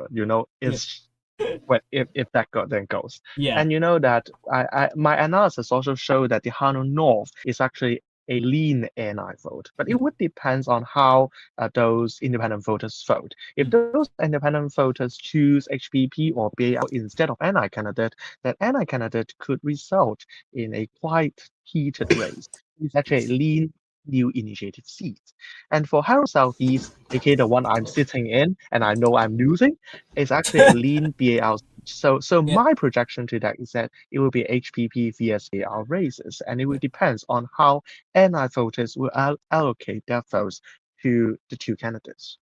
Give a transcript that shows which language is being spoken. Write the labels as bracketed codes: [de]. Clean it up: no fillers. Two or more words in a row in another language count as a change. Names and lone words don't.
[en] It's if that then goes. Yeah. And that my analysis also showed that the Harlon North is actually a lean NI vote, but it would depend on how those independent voters vote. If those independent voters choose HPP or BAL instead of NI candidate, then NI candidate could result in a quite heated race. It's actually a lean new initiative seat. And for Harrow Southeast, aka the one I'm sitting in and I know I'm losing, is actually a lean BAL. So my projection to that is that it will be HPP vs BAL races, and it will depend on how NI voters will allocate their votes to the 2 candidates.